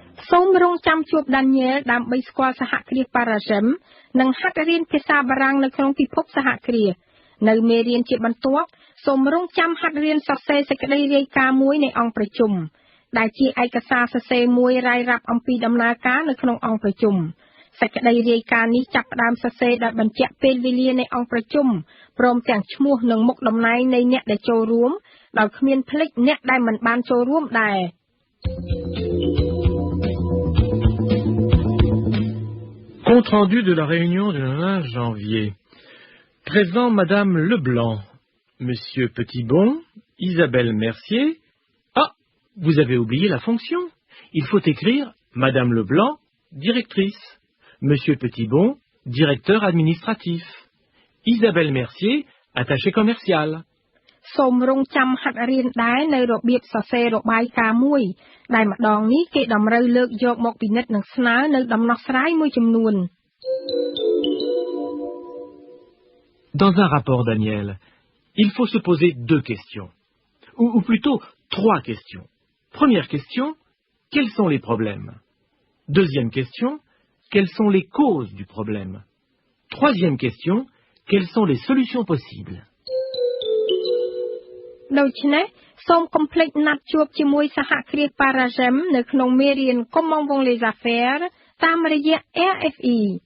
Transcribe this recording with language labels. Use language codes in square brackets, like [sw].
[km] សូមរងចាំជួប Daniel ដើម្បីស្គាល់សហគ្រាស Paragem និងហាត់រៀនភាសាបារាំងនៅក្នុងពិភពសហគ្រាសនៅមេរៀនជាបន្ទាប់សូមរងចាំហាត់រៀនសរសេរសេចក្តីរាយការណ៍មួយនៃអង្គប្រជុំដែលជាឯកសារសរសេរមួយរាយរាប់អំពីដំណើរការនៅក្នុងអង្គប្រជុំសេចក្តីរាយការណ៍នេះចាប់ផ្ដើមសរសេរដោយបញ្ជាក់ពេលវេលានៃអង្គប្រជុំព្រមទាំងឈ្មោះនិងមុខតំណែងនៃអ្នកដែលចូលរួមដោយគ្មានភ្លេចអ្នកដែលមិនបានចូលរួមដែរ [fr] Compte rendu de la réunion du 9 janvier. Présent Madame Leblanc, Monsieur Petitbon, Isabelle Mercier. Ah, vous avez oublié la fonction. Il faut écrire Madame Leblanc, directrice. Monsieur Petitbon, directeur administratif. Isabelle Mercier, attaché commercial. [km] សូមរងចាំហាត់រៀនដែរនៅរបៀបសរសេររបាយការណ៍មួយដែលម្ដងនេះគេតម្រូវលើកយកមកពិនិត្យនិងស្នើនៅដំណោះស្រាយមួយចំនួន [fr] Dans un rapport, Daniel, il faut se poser deux questions. Ou plutôt trois questions. Première question, quels sont les problèmes? Deuxième question, quelles sont les causes du problème? Troisième question, quelles sont les solutions possibles? [km] ដូច្នេះសូមកុំភ្លេចណាត់ជួបជាមួយសហគ្រាស Paragem នៅក្នុងមេរៀន Comment vont les affaires តាមរយៈ RFE